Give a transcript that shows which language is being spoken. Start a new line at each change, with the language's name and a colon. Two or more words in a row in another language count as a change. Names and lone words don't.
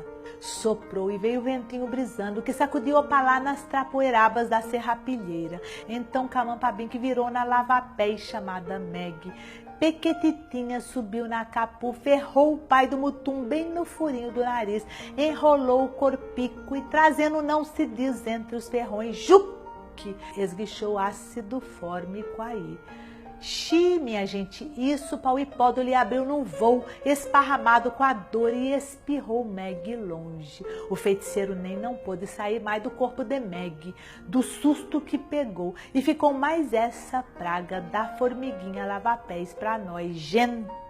Portuguese: Soprou e veio o ventinho brisando que sacudiu opalá nas trapoerabas da serrapilheira. Então Camapabinque virou na lavapé chamada Meg. Pequetitinha subiu na Acapu, ferrou o pai do Mutum bem no furinho do nariz, enrolou o corpico e trazendo não se diz entre os ferrões, juque, esguichou ácido fórmico aí. Xi, minha gente, isso Pauipóduli abriu num voo, esparramado com a dor e espirrou Meg longe. O feiticeiro nem não pôde sair mais do corpo de Meg, do susto que pegou, e ficou mais essa praga da formiguinha lava-pés pra nós, gente.